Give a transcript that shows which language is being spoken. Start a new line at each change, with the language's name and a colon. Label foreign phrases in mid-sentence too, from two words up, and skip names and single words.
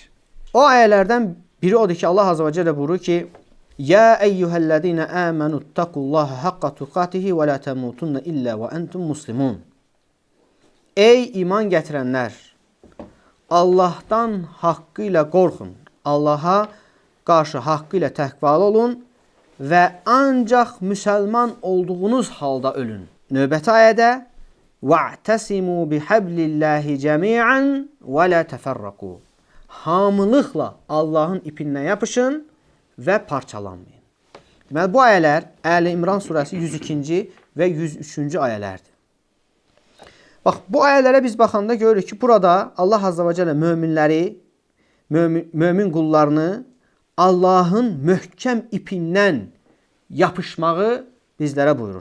Azerbaijani: O ayələrdən biri odur ki,
Arabic: Allah عز وجل
Azerbaijani: buyurur ki,
Arabic: يا أيها الذين آمنوا اتقوا الله حق تقاته ولا تموتن إلا وأنتم مسلمون.
Azerbaijani: Ey iman gətirənlər, Allahdan haqqı ilə qorxun. Allaha qarşı haqqı ilə təqvalı olun və ancaq müsəlman olduğunuz halda ölün. Növbəti ayədə
Arabic: وَاَعْتَسِمُوا بِحَبْلِ اللّٰهِ جَمِيعًا وَلَا تَفَرَّقُوا.
Azerbaijani: Hamılıqla Allahın ipindən yapışın və parçalanmayın. Deməli, bu ayələr Əli İmran surəsi 102-ci və 103-cü ayələrdir. Bax, bu ayələrə biz baxanda görürük ki, burada Allah
Arabic: عز وجل
Azerbaijani: mömin qullarını Allahın möhkəm ipindən yapışmağı bizlərə buyurur.